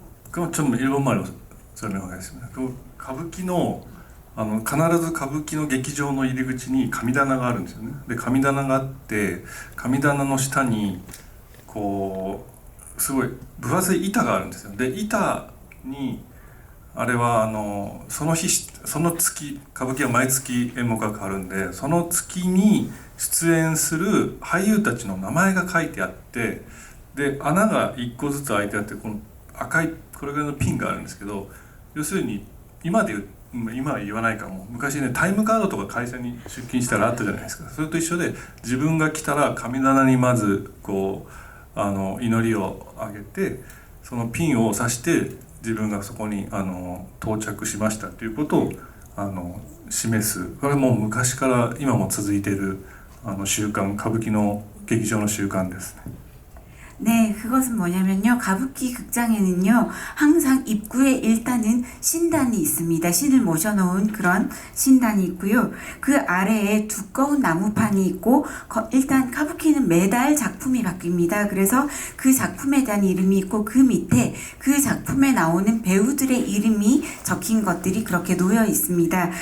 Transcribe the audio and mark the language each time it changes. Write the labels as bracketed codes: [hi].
[ko] 그럼 좀 일본말로 설명하겠습니다. 그 가부키 [ja] の必ず歌舞伎の劇場の入り口に神棚があるんですよね。で神棚があって神棚の下にこうすごい分厚い板があるんですよ。で板にあれはその月歌舞伎は毎月演目が変わるんでその月に出演する俳優たちの名前が書いてあってで穴が1個ずつ開いてあってこの赤いこれぐらいのピンがあるんですけど要するに今は言わないかも昔ねタイムカードとか会社に出勤したらあったじゃないですか。それと一緒で自分が来たら神棚にまずこう祈りをあげてそのピンを刺して自分がそこに到着しましたということを示すこれはもう昔から今も続いている習慣歌舞伎の劇場の習慣ですね。 [ko] 네, 그것은 뭐냐면요. 가부키 극장에는요, 항상 입구에 일단은 신단이 있습니다. 신을 모셔놓은 그런 신단이 있고요. 그 아래에 두꺼운 나무판이 있고, 일단 가부키는 매달 작품이 바뀝니다. 그래서 그 작품에 대한 이름이 있고, 그 밑에 그 작품에 나오는 배우들의 이름이 적힌 것들이 그렇게 놓여 있습니다.